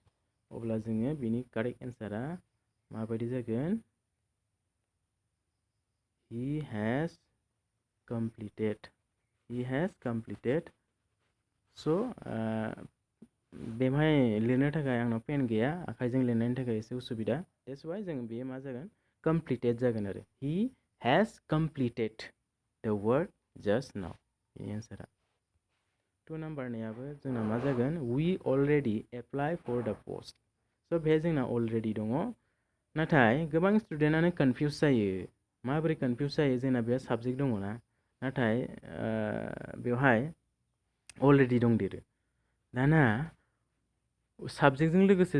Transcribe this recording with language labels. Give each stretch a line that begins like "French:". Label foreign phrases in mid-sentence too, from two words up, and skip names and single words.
Bodo: अब्ला जोङो बिनि कारेक्ट एन्सारा माबायदि जागोन,
English: he has completed.
Bodo: स' बेवहाय लिरनो थाखाय आंनाव पेन गैया, आखाइजों लिरनायनि थाखाय एसे उसुबिदा।
English: that's why
Bodo: जों बेयो मा जागोन, कमप्लिटेड जागोन आरो।
English: हि has completed the work just now.
Bodo: बेनि एन्सारा 2 नाम्बारनियाबो जोंना मा जागोन
English: we already apply for the post.
Bodo: स' बेहाय जोंना already दङ नाथाय गोबां स्टुडेन्टआनो कनफिउस जायो माबोरै कनफिउस जायो जोंना बेयाव साबजेक्ट दङ ना नाथाय बेवहाय अलरेडि दंदेरो दाना साबजेक्टजों लोगोसे